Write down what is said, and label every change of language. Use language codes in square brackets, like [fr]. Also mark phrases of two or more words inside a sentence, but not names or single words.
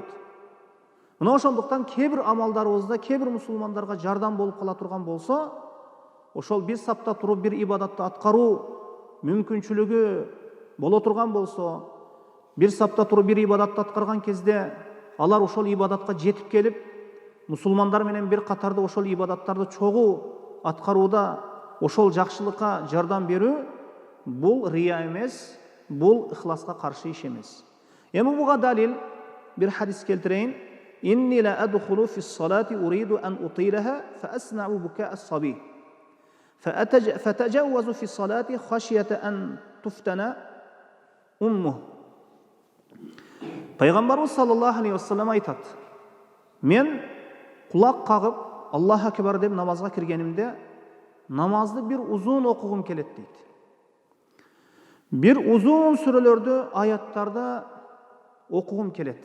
[ky] Мына ошондуктан кээ бир амалдарыбызда, кээ бир мусулмандарга жардам болуп кала турган болсо, ошол бир сапта туруп бир ибадатты аткаруу мүмкүнчүлүгү боло турган болсо, бир сапта туруп бир ибадатты аткарган кезде алар ошол ибадатка жетип келип, мусулмандар менен бир катарда ошол ибадаттарды чогуу аткарууда ошол жакшылыкка жардам берүү бул рия эмес, бул ихласка каршы иш эмес. Эми буга далил бир хадис келтирейин. [ar] إني لأدخل في الصلاة أريد أن أطيلها فأسمع بكاء الصبي فأتجوز في صلاتي خشية أن تفتتن أمه. [ky] Пайгамбарыбыз [ar] صلى الله عليه وسلم [ky] айтат: мен кулак кагып [ar] الله أكبر [ky] деп намазга киргенимде намазды бир узун окугум келет дейт. Бир узун сүрөлөрдү, аяттарды окугум келет.